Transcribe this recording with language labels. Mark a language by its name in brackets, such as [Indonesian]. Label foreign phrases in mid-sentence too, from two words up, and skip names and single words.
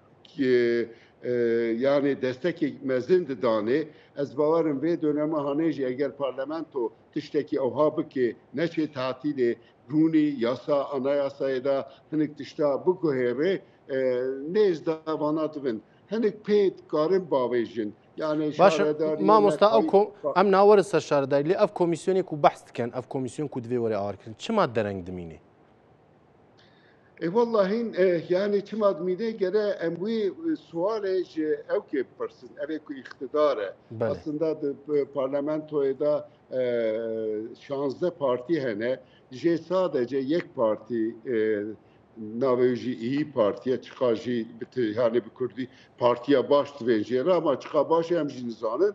[Kurdish] yani destekê mezin didanê ez bawerim vê döneme hanê jî eger parlamento tiştekî ewha bike neçê tatilê rûnî yasa anayasayê da hinek tişta biguhêre nêz da vana dibin hinek pê dikarin bavêjin باشە مامۆستا ئەم ناوەرە سەر شارەداری لێ ئەف کۆمیسیۆنێک و بەحث دکەن ئەف کۆمیسیۆن و دوێ وەرە ئاوارکردن چما دەرەنگ دمینێ والله yani çima dimîne gere em wî sualê ji ew kê pirsin evê ku îxtidare aslında di parlamentoyê da 16 partî hene jê sadece yek partî navê jî İYİ Partiye çiqa jî yani bi Kurdî partiya baş divên jêra ama çiqa başê em jî nizanin